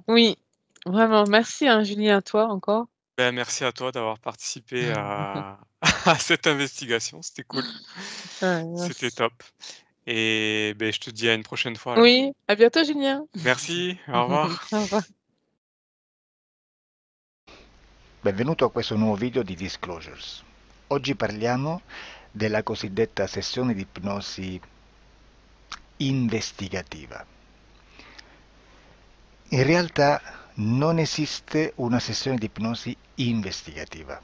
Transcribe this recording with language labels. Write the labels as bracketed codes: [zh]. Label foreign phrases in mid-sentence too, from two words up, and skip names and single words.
[fr] Oui, vraiment, merci, hein, Julien, à toi encore. Ben, merci à toi d'avoir participé à à cette investigation, c'était cool. Ouais, C'était merci. top et beh, je te dis à une prochaine fois alors. Oui, à bientôt Julien. Merci, au revoir. Au revoir. [it] Benvenuto a questo nuovo video di Disclosures. Oggi parliamo della cosiddetta sessione di ipnosi investigativa. In realtà non esiste una sessione di ipnosi investigativa.